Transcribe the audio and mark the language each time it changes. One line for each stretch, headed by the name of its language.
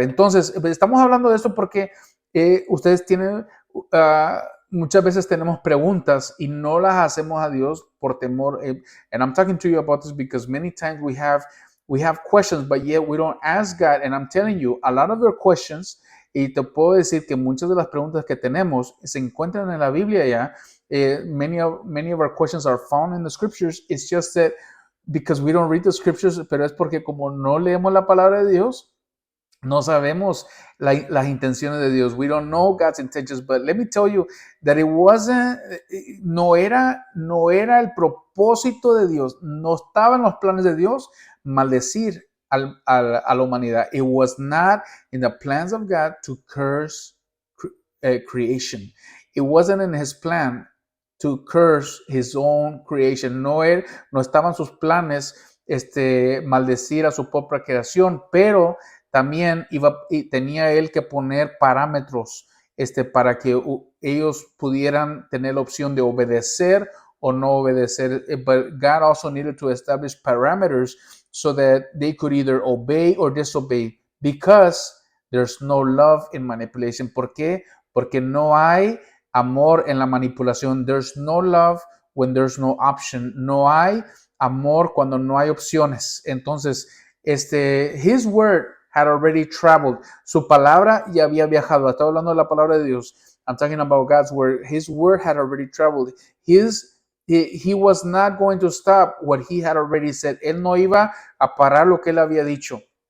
Spanish: Entonces, estamos hablando de esto porque ustedes tienen, muchas veces tenemos preguntas y no las hacemos a Dios por temor.
English: And I'm talking to you about this because many times we have questions, but yet we don't ask God. And I'm telling you, a lot of your questions,
Spanish: y te puedo decir que muchas de las preguntas que tenemos se encuentran en la Biblia ya.
English: Many of our questions are found in the scriptures. It's just that because we don't read the scriptures,
Spanish: pero es porque como no leemos la palabra de Dios, no sabemos las intenciones de Dios.
English: We don't know God's intentions, but let me tell you that
Spanish: no era el propósito de Dios, no estaba en los planes de Dios maldecir a la humanidad.
English: It was not in the plans of God to curse creation. It wasn't in his plan to curse his own creation.
Spanish: No estaban sus planes maldecir a su propia creación, pero también tenía él que poner parámetros para que ellos pudieran tener la opción de obedecer o no obedecer.
English: But God also needed to establish parameters so that they could either obey or disobey, because there's no love in manipulation.
Spanish: ¿Por qué? Porque no hay amor en la manipulación.
English: There's no love when there's no option.
Spanish: No hay amor cuando no hay opciones.
English: Entonces, his word had already traveled.
Spanish: Su palabra ya había viajado. Estoy hablando de la palabra de Dios.
English: I'm talking about God's word. His word had already traveled. He was not going to stop what he had already said.
Spanish: Él no iba a parar lo que él había dicho.